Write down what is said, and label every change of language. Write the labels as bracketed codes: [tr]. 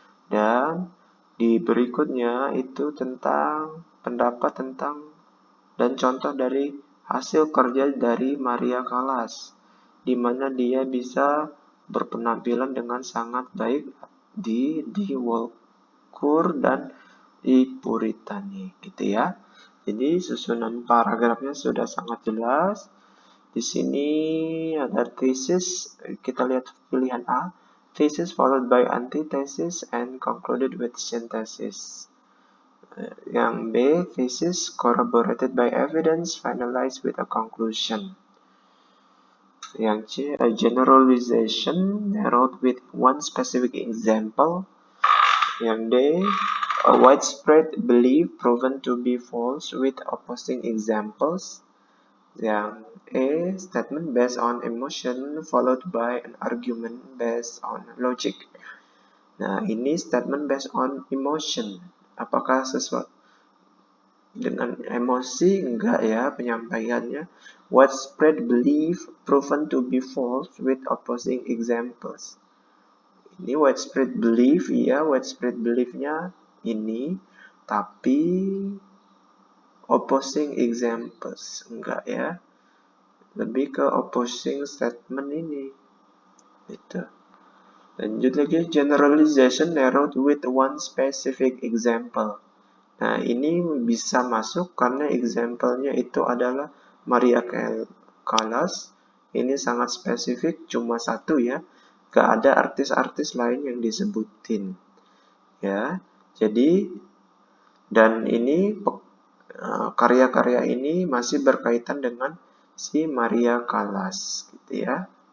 [id] Dan di berikutnya itu tentang pendapat tentang dan contoh dari hasil kerja dari Maria Callas, di mana dia bisa berpenampilan dengan sangat baik di Walkure dan di Puritani gitu ya. Jadi susunan paragrafnya sudah sangat jelas. Di sini ada [en] thesis, [id] kita lihat pilihan A, [en] thesis followed by antithesis and concluded with synthesis. [id] Yang B, [en] thesis corroborated by evidence finalized with a conclusion. [id] Yang C, [en] a generalization narrowed with one specific example. [id] Yang D, [en] a widespread belief proven to be false with opposing examples. [id] Yang A, [en] statement based on emotion followed by an argument based on logic. [id] Nah, ini [en] statement based on emotion. [id] Apakah sesuatu dengan emosi? Enggak ya penyampaiannya. [en] Widespread belief proven to be false with opposing examples. [id] Ini [en] widespread belief, [id] ya widespread beliefnya ini, tapi [en] opposing examples [id] enggak ya. Lebih ke opposing statement ini. Gitu. Lanjut lagi, [en] generalization narrowed with one specific example. [id] Nah, ini bisa masuk karena example-nya itu adalah Maria Callas. Ini sangat spesifik, cuma satu ya. Gak ada artis-artis lain yang disebutin. Ya, jadi dan ini karya-karya ini masih berkaitan dengan si Maria Callas, gitu ya.